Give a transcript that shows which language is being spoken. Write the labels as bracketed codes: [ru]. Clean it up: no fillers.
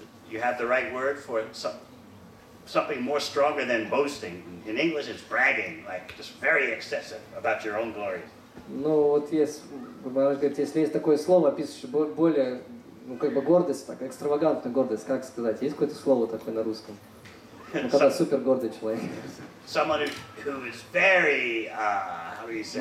[en] You have the right word for something more stronger than boasting. In English, it's bragging, like just very excessive about your own glory. [ru] Ну вот есть, можно говорить, если есть такое слово, описывающее более, ну как бы гордость, так, экстравагантная гордость, как сказать? Есть какое-то слово такое на русском? Ну когда супер гордый человек. [en] Someone who is very, how do you say?